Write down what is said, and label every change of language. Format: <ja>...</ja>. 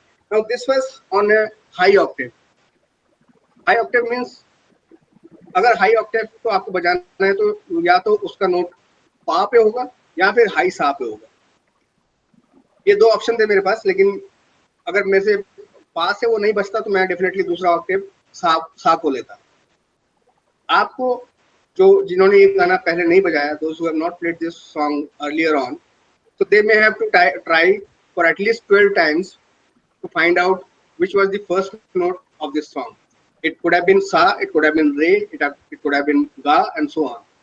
<en>Now this was on a high octave. High octave means</en> <hi>अगर high Octave को आपको बजाना है तो या तो उसका नोट पा पे होगा या फिर हाई सा पे होगा. ये दो ऑप्शन थे मेरे पास, लेकिन अगर मेरे से पा से वो नहीं बचता तो मैं डेफिनेटली दूसरा ऑक्टेव सा को लेता. आपको जिन्होंने ये गाना पहले नहीं बजाया,</hi> <en>those who have not played this song earlier on, so they may have to try for at least 12 times to find out which was the first note of this song. It could have been sa, it could have been re, it could have been ga, and so on.</en>